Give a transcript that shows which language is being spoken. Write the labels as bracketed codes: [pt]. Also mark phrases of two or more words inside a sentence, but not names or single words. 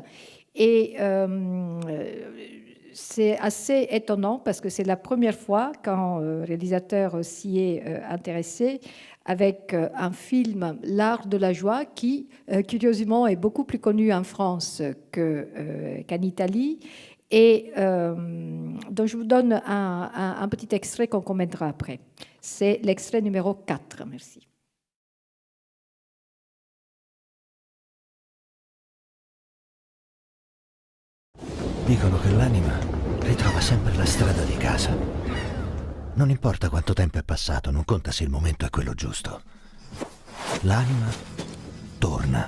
[fr] Et c'est assez étonnant parce que c'est la première fois qu'un réalisateur s'y est intéressé avec un film, L'Art de la joie, qui, curieusement, est beaucoup plus connu en France qu'en Italie. Et donc je vous donne un petit extrait qu'on commentera après. C'est l'extrait numéro 4. Merci. [it] Dicono che l'anima ritrova sempre la strada di casa. Non importa quanto tempo è passato, non conta se il momento è quello giusto. L'anima torna.